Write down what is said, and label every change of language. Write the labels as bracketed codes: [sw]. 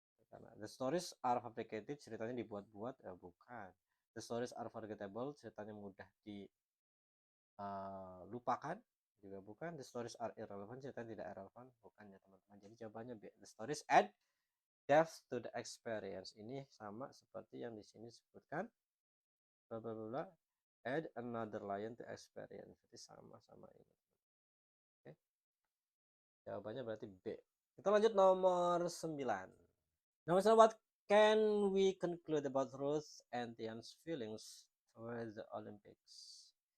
[id] Karena [en] the stories are fabricated, [id] ceritanya dibuat-buat, bukan. [en] The stories are forgettable, [id] ceritanya mudah dilupakan, juga bukan. [en] The stories are irrelevant, [id] ceritanya tidak relevan, bukan ya teman-teman. Jadi jawabannya B. [en] The stories add depth to the experience. [id] Ini sama seperti yang di sini disebutkan. Bla bla bla. [en] Add another layer to experience. [id] Jadi sama-sama ini. Oke. Jawabannya berarti B. Kita lanjut nomor 9. Nomor 9, [en] what can we conclude about Ruth and Tian's feelings toward the Olympics?